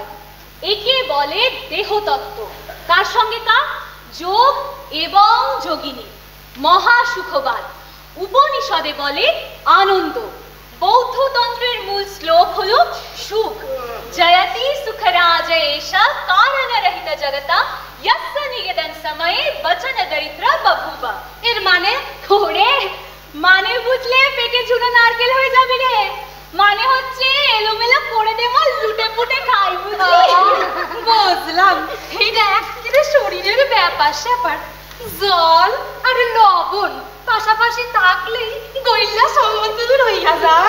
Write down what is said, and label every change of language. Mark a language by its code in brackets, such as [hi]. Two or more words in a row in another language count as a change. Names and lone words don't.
[bn] একে বলে দেহতত্ত্ব। তার সঙ্গে কা যোগ এবং যোগিনী। মহাসুখবাদ, উপনিষদে বলে আনন্দ। বৌদ্ধতন্ত্রের মূল শ্লোক হলো সুখ। [sa] জয়তি সুখরাজ এষা কারণ রহিত জগতা यस्य निगदन समये वचन दरिद्र बभूवा। [bn] এর মানে ওরে, মানে বুঝলে পেটে ঝুড়ো নারকেল হয়ে যাবে রে। মানে হচ্ছে এলোমেলো করে দেবো, লুটে পুটে খাই, বুঝলি? বুঝলাম। এই দেখ, এটা শরীরের ব্যাপার স্যাপার। জল আর লবণ পাশাপাশি থাকলেই গইল্লা সম্বন্ধ দূর হইয়া যায়।